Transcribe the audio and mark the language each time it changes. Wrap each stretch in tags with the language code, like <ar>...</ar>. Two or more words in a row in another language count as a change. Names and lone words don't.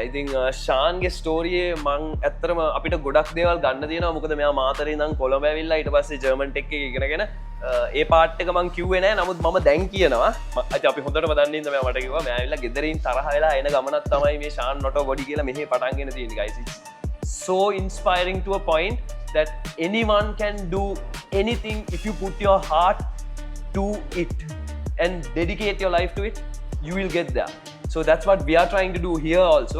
<si>ඉතින් ශාන්ගේ ස්ටෝරියේ මං ඇත්තටම අපිට ගොඩක් දේවල් ගන්න තියෙනවා. මොකද මෙයා මාතරේ ඉඳන් කොළඹ ඇවිල්ලා ඊට පස්සේ</si> <en>German tech</en> <si>එක ඉගෙනගෙන ඒ පාර්ට් එක මං කිව්වේ නෑ. නමුත් මම දැන් කියනවා. අපි හොඳටම දන්නේ ඉඳන් මෙයා මට කිව්වා මෙයා ඇවිල්ලා ගෙදරින් තරහ වෙලා එන ගමනක් තමයි මේ ශාන් නොටෝ බොඩි කියලා මෙහෙ පටන් ගෙන තියෙන්නේ guys.</si> <en>It's so inspiring to a point that anyone can do anything if you put your heart to it and dedicate your life to it, you will get there. So that's what we are trying to do here also.</en>